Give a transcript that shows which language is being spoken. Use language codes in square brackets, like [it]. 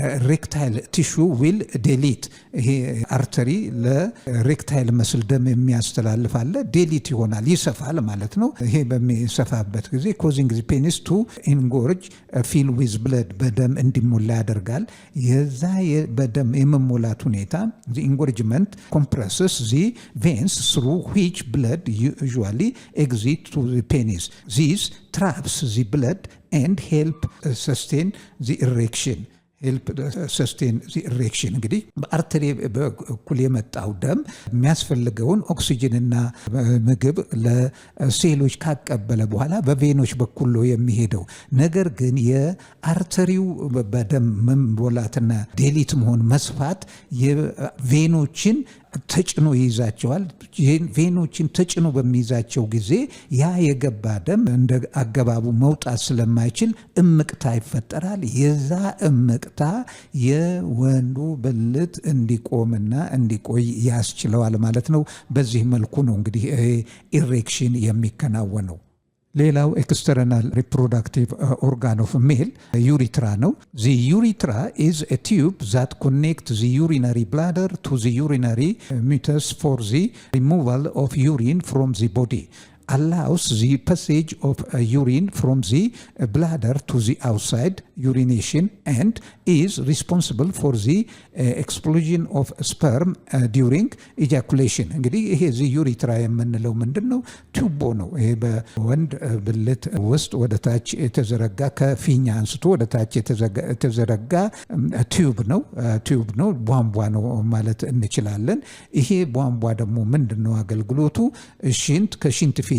[en] ሬክታይል ቲሹ ዊል ዴሊት [am] ይሄ አርተሪ ለሬክታይል መስል ደም የሚያስተላልፍ አለ፣ ዴሊት ይሆናል፣ ይሰፋል ማለት ነው። ይሄ በሚሰፋበት ጊዜ [en] ኮዚንግ ዚ ፔኒስ ቱ ኢንጎርጅ ፊል ዊዝ ብለድ [am] በደም እንዲሞላ ያደርጋል። የዛ በደም የመሞላት ሁኔታ [en] ዚ ኢንጎርጅመንት compresses the veins through which blood usually exits to the penis. These traps the blood and help sustain the erection. [am] እንግዲህ በአርተሪ በኩል የመጣው ደም የሚያስፈልገውን ኦክሲጅንና ምግብ ለሴሎች ካቀበለ በኋላ በቬኖች በኩል ነው የሚሄደው። ነገር ግን የአርተሪው በደም መሞላትና ዴሊት መሆን መስፋት የቬኖችን ተጭኖ ይይዛቸዋል። ቬኖችን ተጭኖ በሚይዛቸው ጊዜ ያ የገባ ደም እንደ አገባቡ መውጣት ስለማይችል እምቅታ ይፈጠራል። የዛ እምቅታ የወንዱ ብልት እንዲቆምና እንዲቆይ ያስችለዋል ማለት ነው። በዚህ መልኩ ነው እንግዲህ ኢሬክሽን የሚከናወነው። ሌላው [en] ኤክስተርናል ሪፕሮዳክቲቭ ኦርጋን ኦፍ ሜል [am] ዩሪትራ ነው። [en] the urethra is a tube that connects the urinary bladder to the urinary meatus for the removal of urine from the body. Allows the passage of urine from the bladder to the outside urination and is responsible for the expulsion of sperm during ejaculation. [am] እንግዲህ ይሄ the urethra የምንለው ምንድነው? ቱቦ ነው። ይሄ በወንድ ብልት ውስጥ ወደ ታች የተዘረጋ ከፊኛ አንስቶ ወደ ታች የተዘረጋ ቲዩብ ነው፣ ቧንቧ ነው ማለት እንችላለን። ይሄ ቧንቧ ደግሞ ምንድነው አገልግሎቱ? ሽንት ከሽንት ፊት